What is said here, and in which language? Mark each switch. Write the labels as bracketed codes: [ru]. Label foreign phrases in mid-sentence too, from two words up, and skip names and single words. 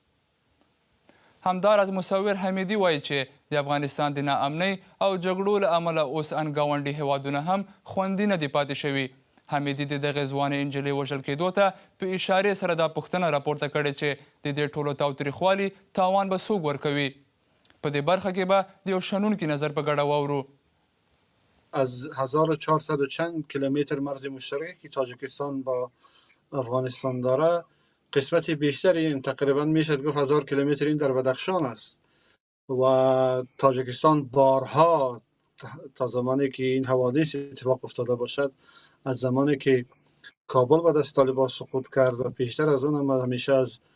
[ps] همداراز مصور حمیدي وایي چې د افغانستان د ناامنۍ او جګړو له امله اوس ان ګاونډي هیوادونه هم خوندي نه دي پاتې شوي. حمیدي د دغې ځوانې نجلۍ وژل کېدو ته په اشارې سره دا پوښتنه راپورته کړې چې د دې ټولو تاوتریخوالي تاوان به څوک ورکوي. په دې برخه کې به د یو شنونکي نظر په ګډه واورو. [fa] از 1400 چند کیلومتر مرز مشترکی که تاجیکستان با افغانستان داره قسمت بیشتر این تقریبا میشد گفت 1000 کیلومتر این در بدخشان است و تاجیکستان بارها تا زمانی که این حوادث اتفاق افتاده باشد از زمانی که کابل به دست طالبان سقوط کرد و پیشتر از اون هم همیشه از